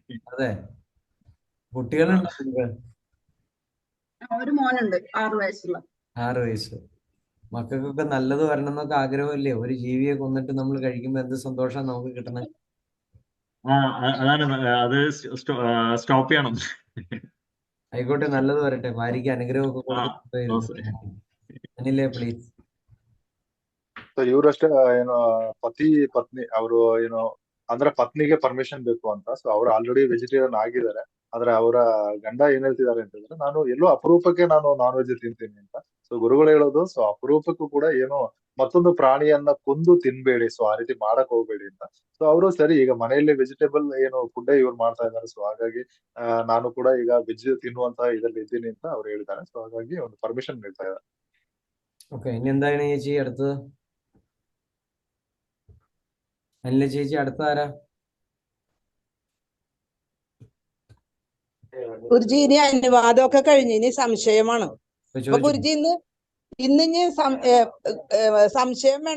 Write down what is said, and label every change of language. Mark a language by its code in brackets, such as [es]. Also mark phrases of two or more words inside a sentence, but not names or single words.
[ml] അതെ. കുട്ടികളുണ്ടോ? ഒരു മോനുണ്ട്, 6 വയസ്സുള്ള. 6 വയസ്സ്. മക്കൾക്കൊക്കെ നല്ലത് വരണം എന്നൊക്കെ ആഗ്രഹമില്ലേ? ഒരു ജീവിയെ കൊന്നിട്ട് നമ്മൾ കഴിക്കുമ്പോ എന്ത് സന്തോഷം നമുക്ക് കിട്ടണേ. അതാണ് അത് സ്റ്റോപ്പ് ചെയ്യണം. ആയിക്കോട്ടെ, നല്ലത് വരട്ടെ. [kn] ಭಾರಿಗೆ ಅನುಗ್ರಹಕ್ಕೆ ಕೊಡ್ತಾರೆ. ಅನಿಲೇ ಪ್ಲೀಸ್. ಇವರಷ್ಟೇ ಪತಿ ಪತ್ನಿ ಅವರು ಅಂದ್ರೆ ಪತ್ನಿಗೆ ಪರ್ಮಿಷನ್ ಬೇಕು ಅಂತ. ಸೊ ಅವ್ರು ಆಲ್ರೆಡಿ ವೆಜಿಟೇರಿಯನ್ ಆಗಿದ್ದಾರೆ. ಆದ್ರೆ ಅವರ ಗಂಡ ಏನ್ ಹೇಳ್ತಿದ್ದಾರೆ ಅಂತಂದ್ರೆ, ನಾನು ಎಲ್ಲೋ ಅಪರೂಪಕ್ಕೆ ನಾನು ನಾನ್ ವೆಜ್ ತಿಂತೀನಿ ಅಂತ. ಸೊ ಗುರುಗಳು ಹೇಳೋದು, ಸೊ ಅಪರೂಪಕ್ಕೂ ಕೂಡ ಮತ್ತೊಂದು ಪ್ರಾಣಿಯನ್ನ ಕೊಂದು ತಿನ್ಬೇಡಿ, ಸೊ ಆ ರೀತಿ ಮಾಡಕ್ ಹೋಗ್ಬೇಡಿ ಅಂತ. ಸೊ ಅವರು ಸರಿ, ಈಗ ಮನೆಯಲ್ಲಿ ವೆಜಿಟೇಬಲ್ ಫುಡ್ ಇವ್ರು ಮಾಡ್ತಾ ಇದ್ದಾರೆ. ಸೊ ಹಾಗಾಗಿ ನಾನು ಕೂಡ ಈಗ ವೆಜ್ ತಿನ್ನುವಂತಹ ಇದ್ರಲ್ಲಿ ಇದ್ದೀನಿ ಅಂತ ಅವ್ರು ಹೇಳಿದ್ದಾರೆ. ಸೊ ಹಾಗಾಗಿ ಒಂದು ಪರ್ಮಿಷನ್ ನೀಡ್ತಾ ಇದ್ದಾರೆ. [ml] ഓക്കെ, ഇനി എന്താണ് ചേച്ചി അടുത്തത്? അനില ചേച്ചി അടുത്ത ആരാ? ഗുരുജി ഇനി അനുവാദമൊക്കെ കഴിഞ്ഞ് ഇനി സംശയമാണ്. അപ്പൊ ഗുരുജി ഇന്ന് സംശയം വേണ്ട.